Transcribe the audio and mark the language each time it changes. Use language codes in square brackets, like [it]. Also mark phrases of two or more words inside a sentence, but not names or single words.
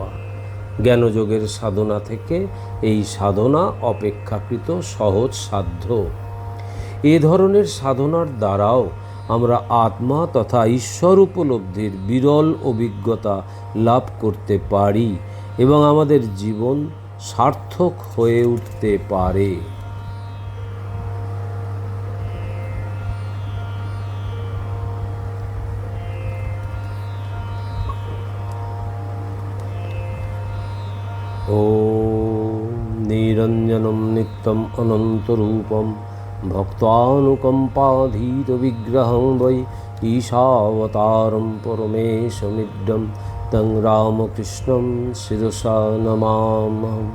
[bn] জ্ঞানযোগের সাধনা থেকে এই সাধনা অপেক্ষাকৃত সহজ সাধ্য। এ ধরনের সাধনার দ্বারাও আমরা আত্মা তথা ঈশ্বর উপলব্ধির বিরল অভিজ্ঞতা লাভ করতে পারি এবং আমাদের জীবন সার্থক হয়ে উঠতে পারে। [sa] ওম নিরঞ্জনম নিত্যম অনন্তরূপম ভক্তানুকম্পাধীত বিগ্রহং বৈ ঈশাবতারম পরমেশমিড্ডম তং রামকৃষ্ণম শিরসা নমাম্যহম।